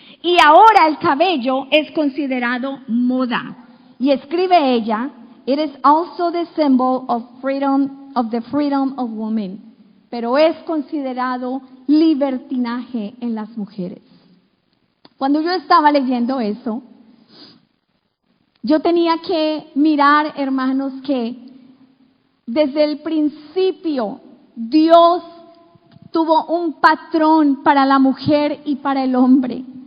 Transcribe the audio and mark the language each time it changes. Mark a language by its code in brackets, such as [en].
[es] Y ahora el cabello es considerado moda. Y escribe ella, [en] it is also the symbol of freedom, of the freedom of women. [es] Pero es considerado libertinaje en las mujeres. Cuando yo estaba leyendo eso, yo tenía que mirar, hermanos, que desde el principio Dios tuvo un patrón para la mujer y para el hombre.